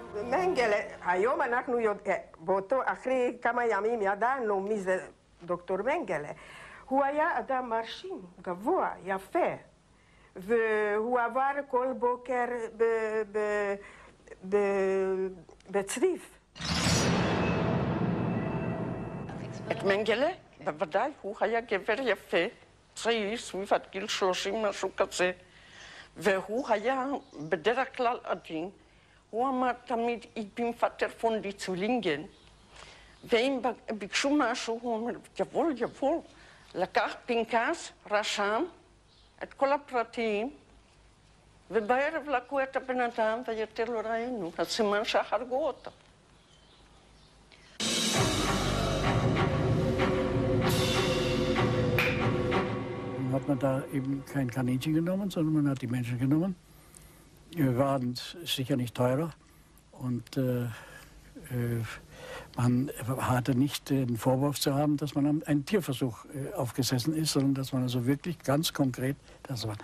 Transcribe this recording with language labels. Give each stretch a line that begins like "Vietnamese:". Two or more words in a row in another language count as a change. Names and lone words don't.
Hebrew: Mengele, היום אנחנו אחרי כמה ימים ידענו מי זה דוקטור מנגלה. הוא היה אדם מרשים, גבוה, יפה, והוא עבר כל בוקר בצריף. את מנגלה, בוודאי, הוא היה גבר יפה, צעיר, סביב עד גיל 30, משהו כזה, והוא היה בדרך כלל עדין. הוא אמר תמיד,
German: ich bin Vater von die Zwillingen.
Hebrew: ואם ביקשו משהו, הוא אומר, יבול, יבול. לקח פנקס, רשם את כל הפרטים, ובערב לקחו את הבן אדם ויותר לא ראינו. הסימן שהרגו אותו.
German: Hat man da eben kein Kaninchen genommen, sondern man hat die Menschen genommen. Wir waren sicher nicht teurer und man hatte nicht den Vorwurf zu haben, dass man einen Tierversuch aufgesessen ist, sondern dass man also wirklich ganz konkret das war.